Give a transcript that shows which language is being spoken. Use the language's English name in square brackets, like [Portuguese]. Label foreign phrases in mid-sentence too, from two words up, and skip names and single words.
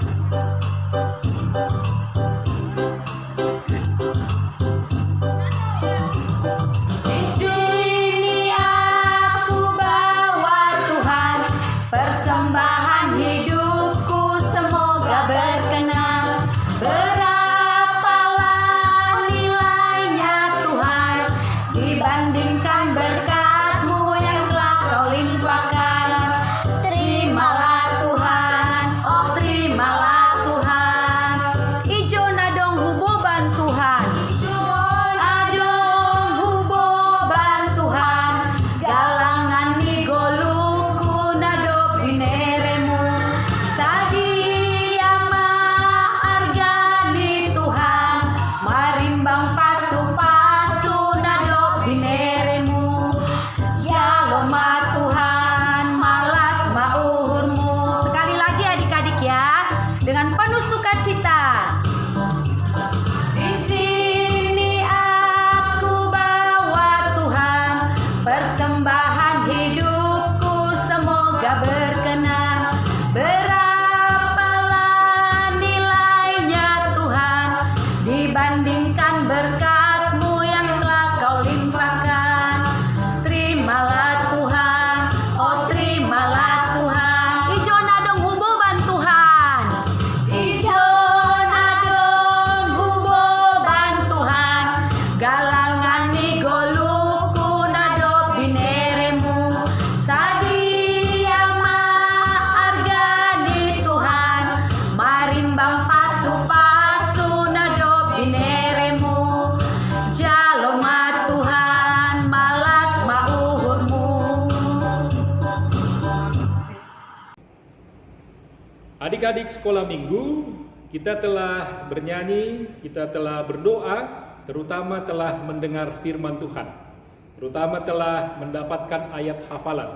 [Indonesian] Di sini aku bawa Tuhan, persembahan hidupku semoga berkenan. Berapalah nilainya Tuhan dibandingkan berkat-Mu yang telah Kau limpahkan. Terimalah Tuhan, oh terimalah Tuhan. [Batak Simalungun] Ijo nadong huboban Tuhan, adong huboban Tuhan. Galangan ni goluku nado bineremu. Sadiama argani Tuhan, marimbang pasu-pasu nado bineremu. Ya loma Tuhan, malas mauhurmu. [Indonesian] Sekali lagi adik-adik ya, dengan penuh sukacita. Di sini aku bawa Tuhan, persembahan hidupku semoga berkenan. Berapalah nilainya Tuhan dibandingkan berkat-Mu yang telah Kau limpahkan. Terimalah Tuhan, oh terimalah Tuhan. [Batak Simalungun] Ijo nadong huboban Tuhan, ijo nadong huboban Tuhan. Galangan ni goluku nado bineremu. Sadiama argani Tuhan, marimbang pasu-pasu nado bineremu. Jaloma Tuhan, malas mauhurmu. [Indonesian] Adik-adik sekolah minggu, kita telah bernyanyi, kita telah berdoa, terutama telah mendengar firman Tuhan, terutama telah mendapatkan ayat hafalan.